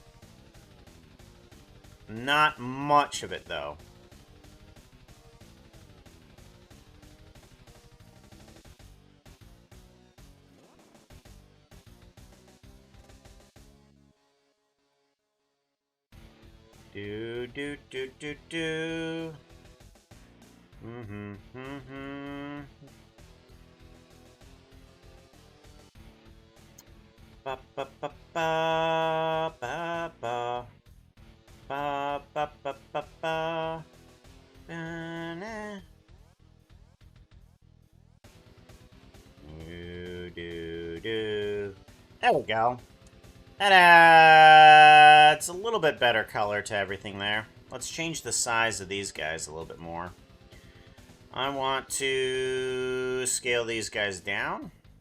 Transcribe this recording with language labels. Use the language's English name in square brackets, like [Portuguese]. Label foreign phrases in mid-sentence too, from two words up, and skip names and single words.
[English] Not much of it, though. Do. Ba ba ba ba ba ba. Ba ba ba ba ba. Ba-na. Do. There we go. That adds a little bit better color to everything there. Let's change the size of these guys a little bit more. I want to scale these guys down.